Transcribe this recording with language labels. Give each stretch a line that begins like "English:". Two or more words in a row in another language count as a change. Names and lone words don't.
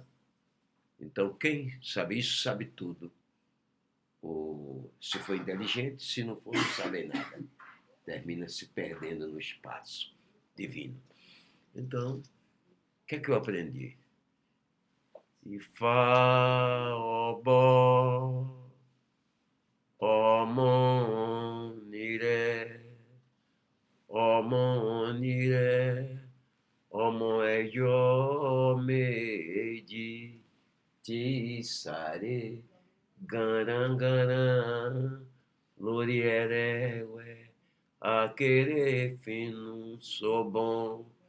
Portuguese: Então, quem sabe isso, sabe tudo. Se for inteligente, se não for, não sabe nada. Termina se perdendo no espaço divino. Então, o que é que eu aprendi? Ifá,
Yoruba: Obó, Omonire, Omonire, Omo Eyo Meiji, Tisare, Garangaran, Lorierewe, Akere Finu Sobon,